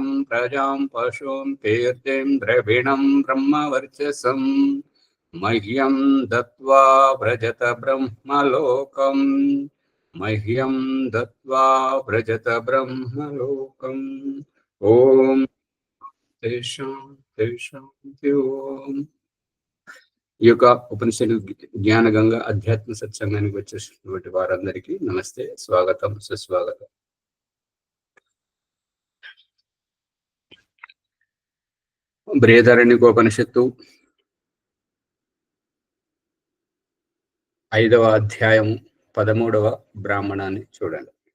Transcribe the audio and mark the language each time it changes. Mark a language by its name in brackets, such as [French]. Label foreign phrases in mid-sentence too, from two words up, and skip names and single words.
[Sanskrit] प्रजां पशुं कीर्तिं द्रविणं ब्रह्मवर्चसं मह्यं दत्त्वा व्रजत ब्रह्मलोकम् मह्यं दत्त्वा व्रजत ब्रह्मलोकम् ॐ तेषां तेषां ओम [Telugu] ఈ యొక్క ఉపనిషత్తు జ్ఞానగంగ అధ్యాత్మ సత్సంగానికి వచ్చేసినటువంటి వారందరికీ నమస్తే, స్వాగతం, సుస్వాగతం. బృహదారణ్యకోపనిషత్తు 5వ అధ్యాయం 13వ బ్రాహ్మణాన్ని చూడండి.